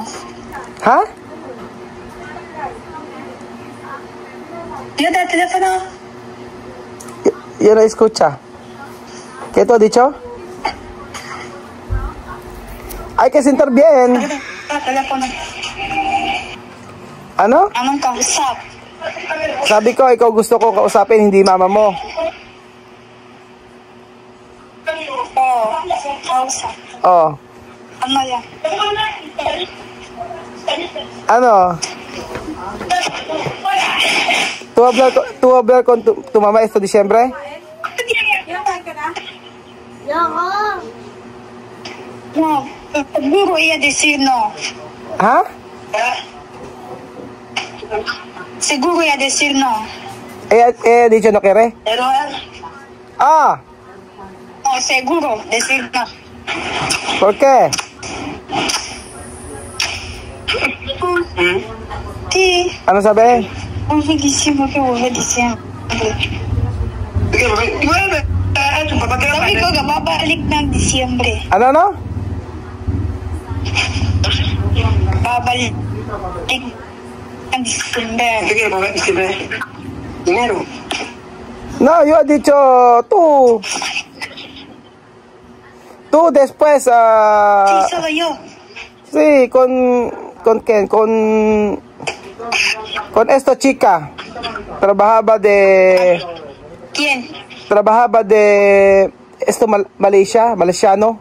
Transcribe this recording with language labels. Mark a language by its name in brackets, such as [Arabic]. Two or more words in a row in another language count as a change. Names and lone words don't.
[Spanish] ¿Ah? ¿Yo te el teléfono? Yo no escucha. ¿Qué tú has dicho? Hay que sentar bien. El teléfono. [Filipino] Ano? Anong kausap? Sabi ko, ikaw gusto ko kausapin, hindi mama mo. Kausap. Oh. Ano yan? Ano? [Spanish] ¿Tú hablar con tu mamá este diciembre? No, seguro ella decir no. ¿Ah? Seguro ella decir no. Ella ha dicho no quiere. Pero él, Ah, no, seguro decir no. ¿por qué? Sí, [Filipino] Ano sabi? [Spanish] vuelve diciembre, que vuelve diciembre. [Filipino] Sabi ko, babalik ng Disyembre. Ano? Babalik ng Disyembre. [Spanish] No, yo he dicho tú. Tú después, Sí, solo yo. sí, ¿con quién? Con esta chica. Trabajaba de esto Malaysiano.